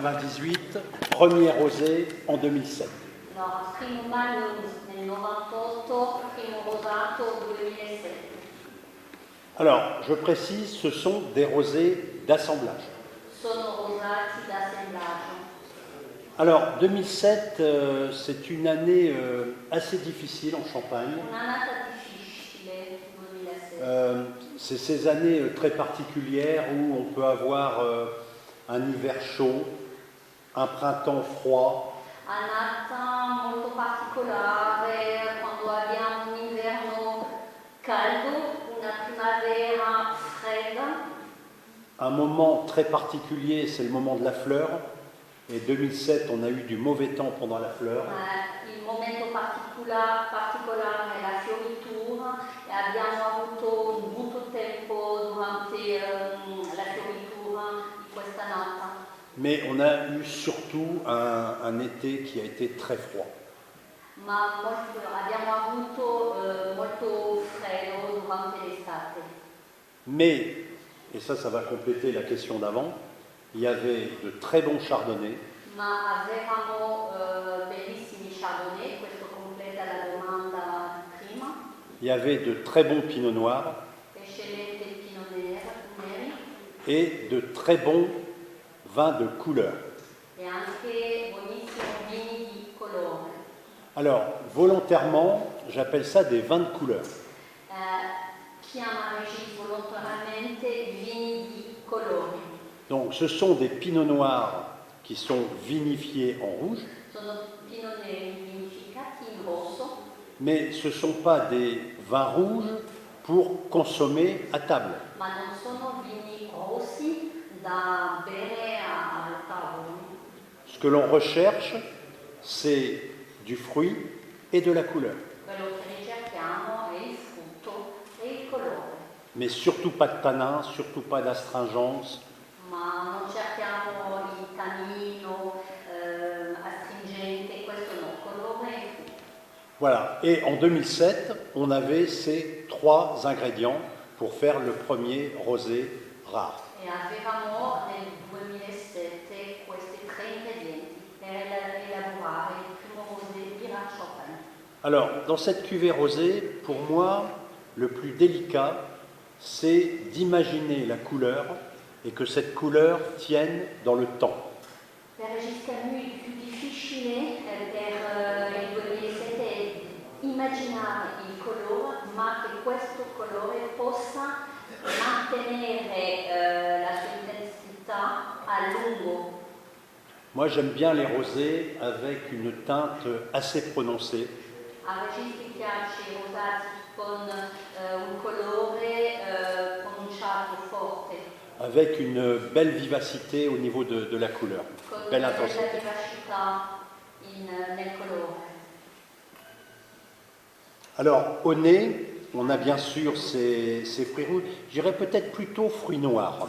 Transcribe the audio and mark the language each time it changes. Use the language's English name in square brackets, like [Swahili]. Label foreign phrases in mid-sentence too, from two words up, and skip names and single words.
[French] 98, premier rosé en 2007. [Italian] No, primo maggio nel 98, primo rosato 2007. [French] Alors, je précise, ce sont des rosés d'assemblage. [Italian] Sono rosati d'assemblaggio. [French] Alors, 2007, c'est une année assez difficile en Champagne. [Italian] Un'annata difficile, 2007. [French] C'est ces années très particulières où on peut avoir un hiver chaud, un printemps froid, [Italian] Annata molto particolare, quando abbiamo un inverno caldo, una primavera fredda. [French] un moment très particulier, c'est le moment de la fleur. Et 2007, on a eu du mauvais temps pendant la fleur. [Italian] Il momento particolare è la fioritura e abbiamo avuto un brutto tempo durante la fioritura di questa nata. [French] Mais on a eu surtout un été qui a été très froid. [Italian] Ma abbiamo avuto molto freddo durante l'estate. [French] Mais, et ça va compléter la question d'avant, il y avait de très bons chardonnays. [Italian] Ma avevamo bellissimi chardonnay, questo completa la domanda prima. [French] Il y avait de très bons pinots noirs [Italian] Eccellente pinot neri [French] et de très bons vins de couleur. [Italian] e anche buonissimi vini di colore. [French] Alors, volontairement, j'appelle ça des vins de couleur. [Italian] Chiama Régis volontariamente vini di colore. [French] Donc, ce sont des pinots noirs qui sont vinifiés en rouge, [Italian] Sono pinot neri vinificati in rosso, [French] mais ce ne sont pas des vins rouges pour consommer à table. [Italian] ma non sono vini rossi da bere al tavolo. [French] Ce que l'on recherche, c'est du fruit et de la couleur. [Italian] Quello che ricerchiamo è il frutto e il colore, [French] Mais surtout pas de tanin, surtout pas d'astringence. [Italian] ma non cerchiamo il tannino astringente, questo no, colore e frutto. [French] Voilà. Et en 2007, on avait ces trois ingrédients pour faire le premier rosé rare. [Italian] E avevamo nel 2007 questi tre ingredienti per elaborare il primo rosé di Champagne. [French] Alors, dans cette cuvée rosée, pour moi, le plus délicat, c'est d'imaginer la couleur et que cette couleur tienne dans le temps. [Italian] Per Régis Camus il più difficile per il 2007 è immaginare il colore, ma che questo colore possa mantenere la sua intensità a lungo. [French] Moi, j'aime bien les rosés avec une teinte assez prononcée. [Italian] A Régis gli piace i rosati con un colore pronunciato forte, [French] avec une belle vivacité au niveau de la couleur, [Italian] con [French] belle [Italian] una bella [French] intensité. [Italian] vivacità nel colore. [French] Alors, au nez, on a bien sûr ces fruits rouges, je dirais peut-être plutôt fruits noirs.